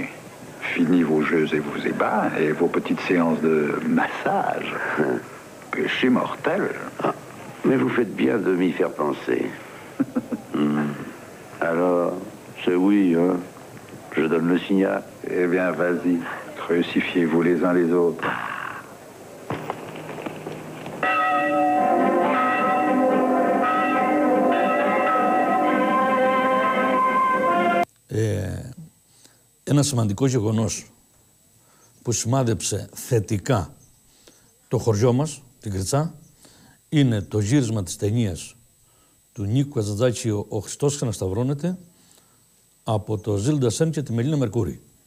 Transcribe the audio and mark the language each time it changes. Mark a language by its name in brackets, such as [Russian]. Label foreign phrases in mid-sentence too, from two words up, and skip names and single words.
[French] Fini vos jeux et vos ébats et vos petites séances de massage. Péché mortel. Ah, mais vous faites bien de m'y faire penser. Alors, c'est oui, hein? Je donne le signal. Eh bien, vas-y. Crucifiez-vous les uns les autres. [Greek] Ένα σημαντικό γεγονός που σημάδεψε θετικά το χωριό μας, την Κρητσά, είναι το γύρισμα της ταινίας του Νίκου Καζαντζάκη «Ο Χριστός ξανασταυρώνεται» από το Ζήλντα Σεν και τη Μελίνα Μερκούρη.